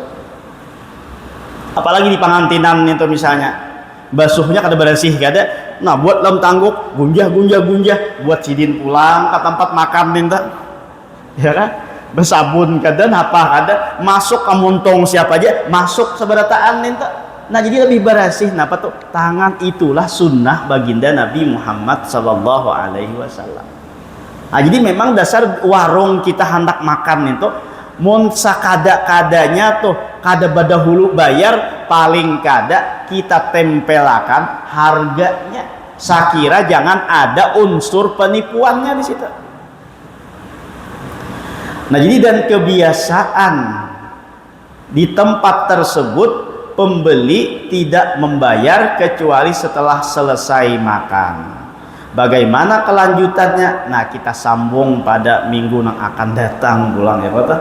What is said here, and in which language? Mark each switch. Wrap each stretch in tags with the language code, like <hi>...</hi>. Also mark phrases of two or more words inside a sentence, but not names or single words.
<bjn>Apalagi di pengantinan itu misalnya basuhnya kada bersih kada, nah buat lem tangguk gunjah buat sidin pulang ke tempat makan minta, ya kan? Bersabun kada apa kada masuk ke muntung siapa aja masuk seberataan minta. Nah jadi lebih bersih. Napa tuh? Tangan itulah sunnah baginda Nabi Muhammad</bjn> <ar>صلى الله عليه وسلم.</ar> <bjn>Nah jadi memang dasar warung kita hendak makan itu mun sakada-kadanya tuh kada badahulu bayar, paling kada kita tempelakan harganya. Sakira jangan ada unsur penipuannya di situ.</bjn> <id>Nah jadi dan kebiasaan di tempat tersebut pembeli tidak membayar kecuali setelah selesai makan. Bagaimana kelanjutannya? Nah kita sambung pada minggu yang akan datang pulang ya kota.</id>